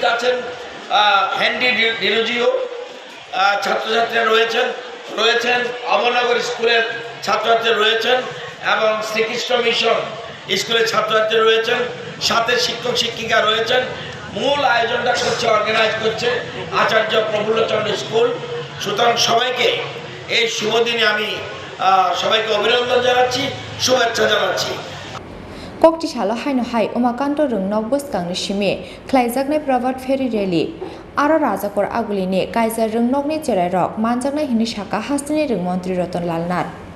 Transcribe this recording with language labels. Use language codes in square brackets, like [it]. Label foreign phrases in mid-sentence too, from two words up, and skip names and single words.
[bn] আছেন হ্যান্ডি ডিরোজিও ছাত্রছাত্রীরা রয়েছেন অমরনগর স্কুলের ছাত্রছাত্রী রয়েছেন এবং শ্রীকৃষ্ণ মিশন স্কুলের ছাত্রছাত্রী রয়েছেন সাথে শিক্ষক শিক্ষিকা রয়েছেন মূল আয়োজনটা করছে অর্গানাইজ করছে আচার্য প্রফুল্লচন্দ্র স্কুল সুতরাং সবাইকে এই শুভ দিনে আমি সবাইকে অভিনন্দন জানাচ্ছি শুভেচ্ছা জানাচ্ছি [trp] kokti salo haino hai umakanto rungnok bwskangni simi khlaijaknai prabat ferry rally aro rajakor agulini kaisa rungnokni cherai rok manjaknai hini saka hastini rungmantri Ratanlal Nath